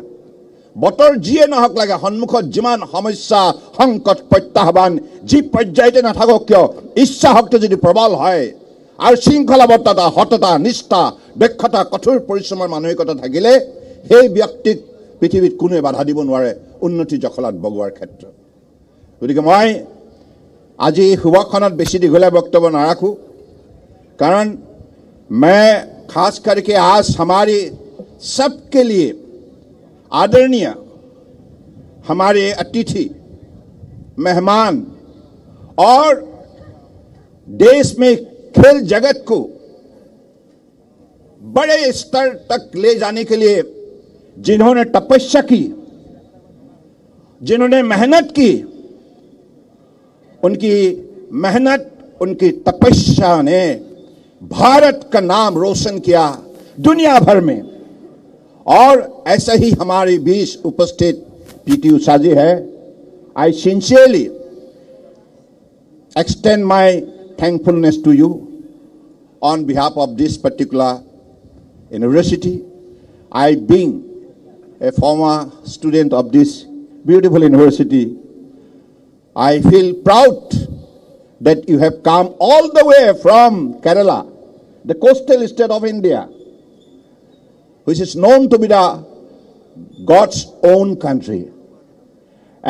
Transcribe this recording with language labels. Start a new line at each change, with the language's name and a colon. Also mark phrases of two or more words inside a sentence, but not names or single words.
Assamese: বতৰ যিয়ে নহওক লাগে, সন্মুখত যিমান সমস্যা, সংকট, প্ৰত্যাহ্বান যি পৰ্যায়তে নাথাকক কিয়, ইচ্ছা শক্তি যদি প্ৰবল হয় আৰু শৃংখলাবদ্ধতা, সততা, নিষ্ঠা, দক্ষতা, কঠোৰ পৰিশ্ৰমৰ মানসিকতা থাকিলে সেই ব্যক্তিক পৃথিৱীত কোনোৱে বাধা দিব নোৱাৰে উন্নতি জখলাত বগোৱাৰ ক্ষেত্ৰত। গতিকে মই আজি এই শুভক্ষণত বেছি দীঘলীয়া বক্তব্য নাৰাখোঁ,
Hindi: कारण मैं खास करके आज हमारे सबके लिए आदरणीय हमारे अतिथि, मेहमान और देश में खेल जगत को बड़े स्तर तक ले जाने के लिए जिन्होंने तपस्या की, जिन्होंने मेहनत की, उनकी मेहनत, उनकी तपस्या ने भारत का नाम रोशन किया दुनिया भर में। और ऐसा ही हमारे बीच उपस्थित पीटी उषा जी है।
English: I sincerely extend my thankfulness to you on behalf of this particular university. I being a former student of this beautiful university, I feel proud that you have come all the way from Kerala, the coastal state of India, which is known to be the God's own country.